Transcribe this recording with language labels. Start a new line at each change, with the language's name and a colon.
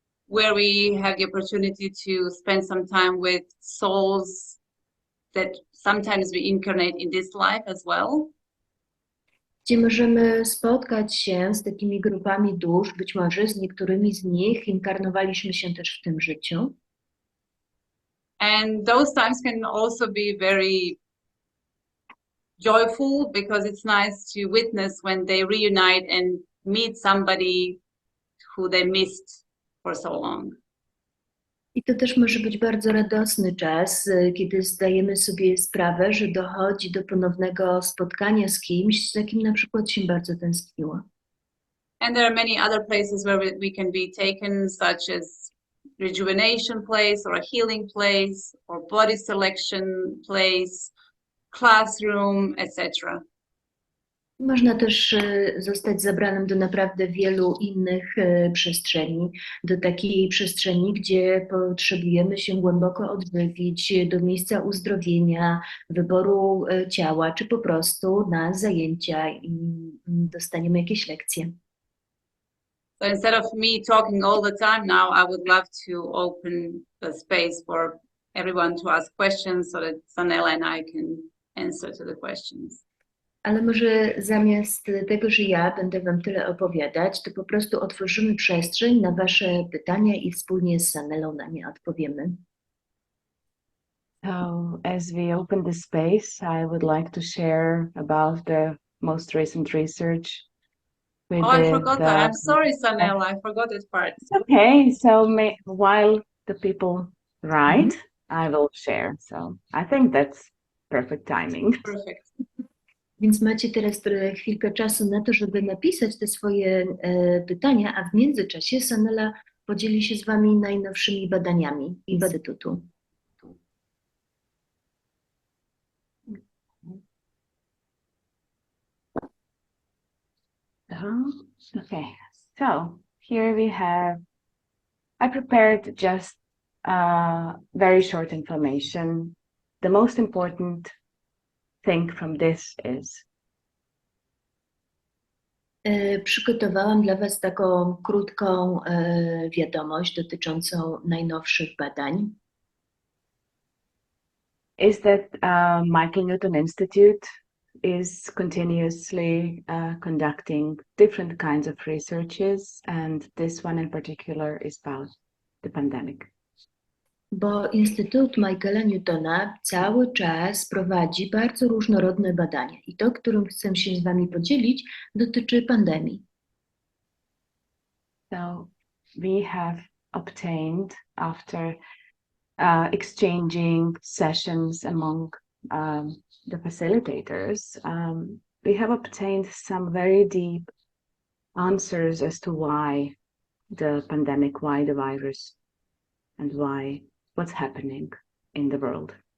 English: Where we have the opportunity to spend some time with souls that sometimes we incarnate in this life as well.
Polish: gdzie możemy spotkać się z takimi grupami dusz, być może z niektórymi z nich inkarnowaliśmy się też w tym życiu.
English: And those times can also be very joyful because it's nice to witness when they reunite and meet somebody who they missed for so long.
Polish: I to też może być bardzo radosny czas, kiedy zdajemy sobie sprawę, że dochodzi do ponownego spotkania z kimś, za kim na przykład się bardzo tęskniło.
English: And there are many other places where we can be taken, such as rejuvenation place or a healing place or body selection place, classroom, etc.
Polish: Można też zostać zabranym do naprawdę wielu innych przestrzeni, do takiej przestrzeni, gdzie potrzebujemy się głęboko odżywić, do miejsca uzdrowienia, wyboru ciała, czy po prostu na zajęcia i dostaniemy jakieś lekcje.
English: So instead of me talking all the time now, I would love to open the space for everyone to ask questions so that Sanela and I can answer to the questions.
Polish: Ale może zamiast tego, że ja będę Wam tyle opowiadać, to po prostu otworzymy przestrzeń na Wasze pytania i wspólnie z Sanelą na nie odpowiemy.
English: So as we open the space, I would like to share about the most recent research. Oh, I forgot that. I'm sorry, Sanela. I forgot that part. It's okay. So while the people write, I will share. So I think that's perfect timing. Perfect.
Polish: Więc macie teraz chwilkę czasu na to, żeby napisać te swoje pytania, a w międzyczasie Sanela podzieli się z Wami najnowszymi badaniami Instytutu.
English: Okay, so here we have, I prepared just very short information. The most important thing from this is
Polish: Przygotowałam dla Was taką krótką wiadomość dotyczącą najnowszych badań.
English: Is that Michaela Newtona Institute is continuously conducting different kinds of researches, and this one in particular is about the pandemic.
Polish: Bo Instytut Michaela Newtona cały czas prowadzi bardzo różnorodne badania i to, którym chcę się z Wami podzielić, dotyczy pandemii.
English: So we have obtained, after exchanging sessions among the facilitators, we have obtained some very deep answers as to why the pandemic, why the virus, and why what's happening in the world.